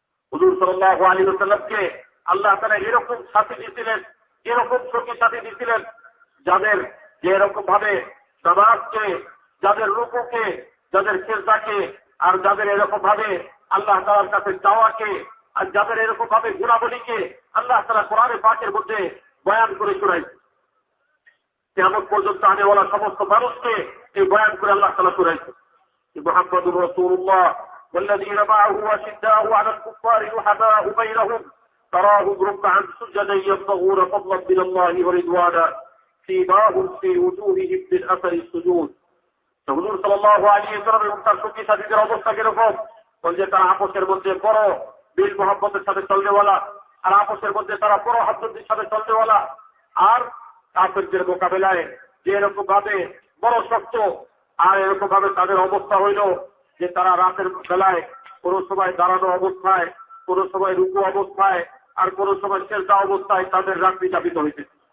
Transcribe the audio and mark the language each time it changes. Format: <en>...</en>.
<bn>হুজুর সাল্লাল্লাহু আলাইহি ওয়াসাল্লামকে আল্লাহ তাআলা এরকম সাথী দিয়েছিলেন, এরকম সঙ্গী সাথী দিয়েছিলেন যাদের যে এরকম ভাবে নামাজকে, যাদের রুকুকে, যাদের সিজদাকে আর যাদের এরকম ভাবে আল্লাহ তাআলার কাছে চাওয়াকে আর যাদের এরকম ভাবে গুণাবলীকে আল্লাহ তাআলা কোরআনে পাকের মধ্যে বয়ান করে শোনাইছেন। কিয়ামত পর্যন্ত আনেওয়ালা সমস্ত মানুষকে এই বয়ান করে আল্লাহ তাআলা শোনাইছেন।</bn> <ar>মুহাম্মাদুর রাসূলুল্লাহ والذين معه أشداء على الكفار رحماء بينهم تراهم ركعا سجدا يبتغون فضلا من الله ورضوانا سيماهم في وجوههم من أثر السجود।</ar> <bn>হুজুর সাল্লাল্লাহু আলাইহি ওয়াসাল্লাম এবং তার সঙ্গী সাথীদের অবস্থা কিরকম? বলছে তারা আপসের মধ্যে বড় বিল মোহাম্মদের সাথে চলনেওয়ালা আর আপসের মধ্যে তারা বড় হামদর্দের সাথে চলনেওয়ালা আর কাফেরদের মোকাবেলায় যে এরকম ভাবে বড় শক্ত আর এরকম ভাবে তাদের অবস্থা হইল যে তারা রাতের বেলায় কোন সময় দাঁড়ানো অবস্থায়, কোন সময় রুকু অবস্থায় আর কোন সময় সেজদা অবস্থায় তাদের রাত্রি যাপিত হইতে।</bn>